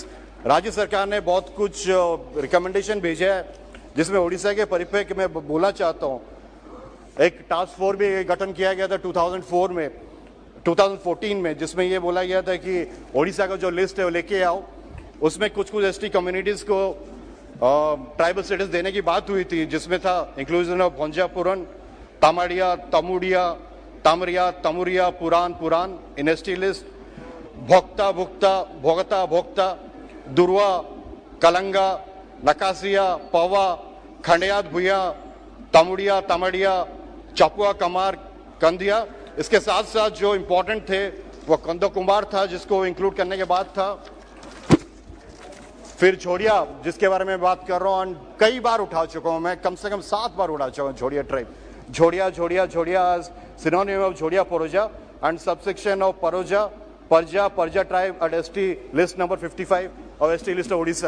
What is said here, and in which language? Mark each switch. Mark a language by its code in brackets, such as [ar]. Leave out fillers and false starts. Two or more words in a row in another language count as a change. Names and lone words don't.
[hi] राज्य सरकार ने बहुत कुछ रिकमेंडेशन भेजा है, जिसमें उड़ीसा के परिप्रेक्ष्य में बोलना चाहता हूं। एक [en] task force [hi] भी गठन किया गया था 2014 में, जिसमें यह बोला गया था कि उड़ीसा का जो लिस्ट है वो लेके आओ। उसमें कुछ [en] ST communities [hi] को [en] tribal status [hi] देने की बात हुई थी, जिसमें था [en] inclusion of [hi] भंजापुरन, तामड़िया, तमुड़िया, तामरिया, तमुरिया, पुरान [en] in ST list, [hi] भोक्ता, भोगता, दुर्वा, कलंगा, नकासिया, पवा, खंडियात भुया, तमुड़िया, चपुआ, कमार, कंदिया। इसके साथ साथ जो इंपॉर्टेंट थे वो कंदो कुमार था, जिसको इंक्लूड करने के बाद था। फिर झोड़िया, जिसके बारे में बात कर रहा हूं, कई बार उठा चुका हूं मैं, कम से कम 7 बार उठा चुका हूं झोड़िया ट्राइब। [en] Jhodia synonym of Jhodia Paroja and subsection of Paraja tribe at ST list number 55 और ST list of Odisha.